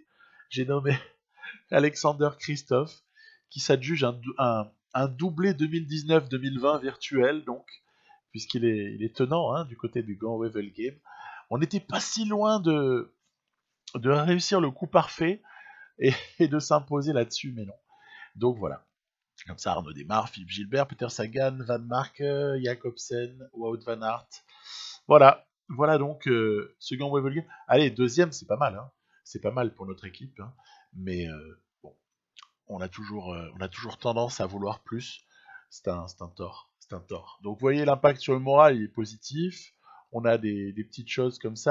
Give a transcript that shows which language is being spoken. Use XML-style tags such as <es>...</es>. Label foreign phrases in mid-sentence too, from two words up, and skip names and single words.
<fr>J'ai nommé Alexander Christophe, qui s'adjuge un doublé 2019-2020 virtuel, donc, puisqu'il est tenant hein, du côté du Gant Wevel Game. On n'était pas si loin de réussir le coup parfait et de s'imposer là-dessus, mais non. Donc voilà. Comme ça, Arnaud démarre, Philippe Gilbert, Peter Sagan, Van Mark, Jacobsen, Wout van Aert. Voilà. Voilà donc ce Gant Wevel Game. Allez, deuxième, c'est pas mal. Hein. C'est pas mal pour notre équipe. Hein. Mais bon, on a toujours tendance à vouloir plus. C'est un tort. C'est un tort. Donc vous voyez, l'impact sur le moral, il est positif. On a des petites choses comme ça.</fr>